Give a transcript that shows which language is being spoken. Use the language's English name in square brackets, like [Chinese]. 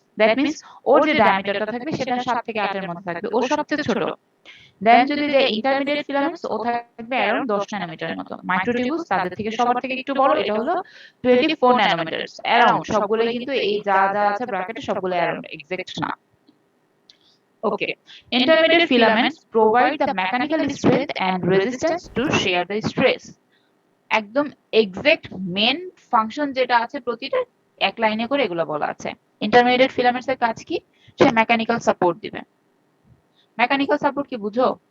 [Bangla] That means ওর যে ডায়ামিটারটা থাকবে সেটা 7 থেকে 8 এর মধ্যে থাকবে, ও সবচেয়ে ছোট। দেন যদি যে ইন্টারমিডিয়েট ফিলামেন্টস, ও থাকবে অ্যারাউন্ড 10 ন্যানোমিটারের মতো। মাইক্রোটিউবুলস তাদের থেকে সবার থেকে একটু বড়, এটা হলো 24 ন্যানোমিটারস অ্যারাউন্ড। সবগুলোই কিন্তু এই যা যা আছে ব্র্যাকেটে সবগুলো অ্যারাউন্ড, এক্সাক্ট না। [English] Okay. Intermediate filaments provide the mechanical strength and resistance to share the stress. [Bangla] একদম এক্সাক্ট মেন ফাংশন যেটা আছে প্রতিটা এক লাইনে করে এগুলো বলা আছে। ইন্টারমিডিয়েট ফিলামেন্টস এর কাজ কি? সে মেকানিক্যাল সাপোর্ট দিবে। মেকানিক্যাল সাপোর্ট কি বুঝো?